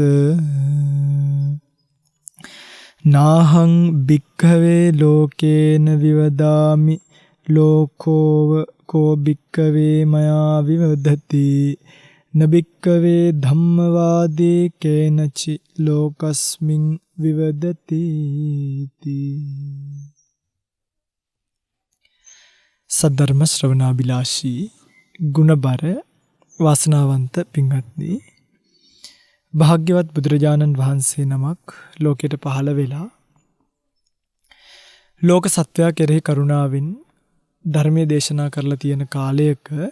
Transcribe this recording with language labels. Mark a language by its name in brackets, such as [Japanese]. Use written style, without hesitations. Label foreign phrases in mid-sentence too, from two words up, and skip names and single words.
[Pali] නාහං භික්ඛවේ ලෝකේන විවදාමි ලෝකෝව කෝ භික්ඛවේ මයා විවදති නබික්ඛවේ ධම්මවාදී කේනචි ලෝකස්මින් විවදති [Sinhala] සද්ධර්ම ශ්‍රවණාබිලාෂී ගුණබර වාසනාවන්ත පින්වත්නි, භාග්‍යවත් බුදුරජාණන් වහන්සේ නමක් ලෝකයට පහළ වෙලා ලෝක සත්වයා කෙරෙහි කරුණාවෙන් ධර්මයේ දේශනා කරලා තියෙන කාලයක